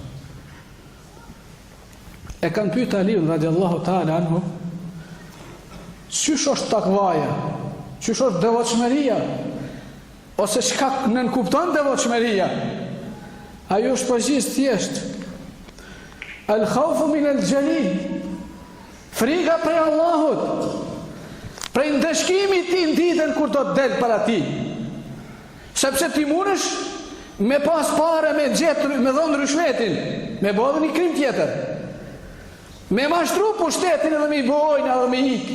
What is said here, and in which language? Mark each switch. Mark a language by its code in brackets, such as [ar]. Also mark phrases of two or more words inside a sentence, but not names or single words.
[sq] E kanë pyet Aliun [ar] رضي الله تعالى عنه, [sq] qysh është takvaja, qysh është devotshmëria, ose çka nënkupton devotshmëria? Ajo është përgjigje thjesht. [ar] الخوف من الجليل, [sq] frika prej Allahut, prej ndëshkimit ti në ditën kur do të del para ti. Sepse ti mundesh me pas pare, me gjetë, me dhonë rishvetin, me bodhë një krim tjetër, me mashtru pushtetin edhe me i bojnë edhe me ikë.